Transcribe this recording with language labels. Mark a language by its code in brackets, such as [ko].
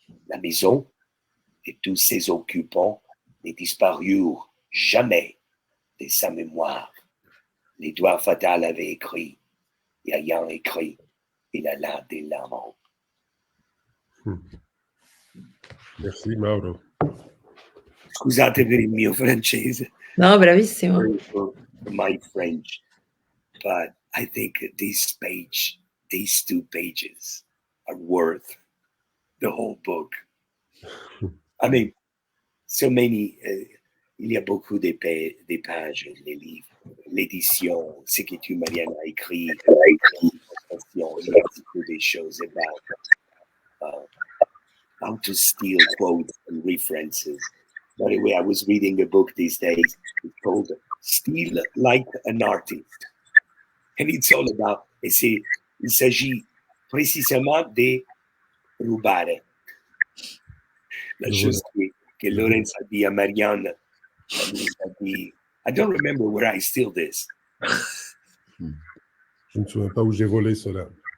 [fr] La maison et tous ses occupants ne disparurent jamais de sa mémoire. L'Édouard Fatal avait écrit, ayant écrit, il a là des larmes. Merci, Mauro. [it] Scusatemi il mio francese. Non, bravissimo. [en] My French. But I think these two pages are worth the whole book. I mean, so many, [fr] il y a beaucoup des pages, les livres, l'édition, ce que tu, Marianne, a écrit, il y a beaucoup des choses [en] about how to steal quotes and references. By the way, I was reading a book these days. It's called Steal Like an Artist. And it's all about, [fr] il s'agit précisément de [it] rubare. [fr] La chose que Laurence a dit à Marianne, [en] I don't remember where I steal this. [fr] Je ne me souviens pas où j'ai volé cela.